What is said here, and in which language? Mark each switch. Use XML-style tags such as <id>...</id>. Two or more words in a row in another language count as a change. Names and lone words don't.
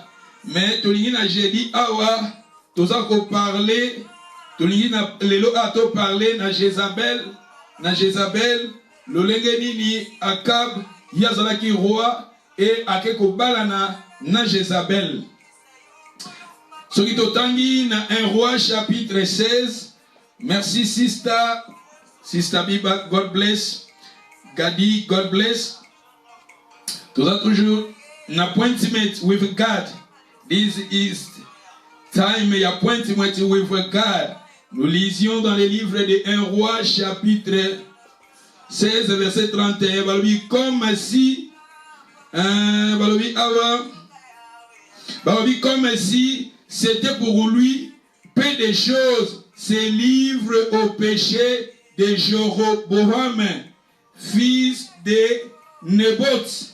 <ln>Mais tolingi na jeudi awa toza ko parler tolingi na lelo ato parler na Jezabel lolenge nini Akab yazalaki</ln> <fr>roi et</fr> <ln>akeko balana na Jezabel. Soki totangi na 1</ln> <fr>roi chapitre</fr> <ln>16.</ln> <en>Merci Sister Biba, God bless. Gadi, God bless. Toza toujours an appointment with God. This is time appointment with God.</en> <fr>Nous lisions dans les livres de 1 roi chapitre 16 verset 31. Balobi comme si comme si c'était pour lui peu de choses se livre au péché de Jéroboam, fils de Naboth.</fr>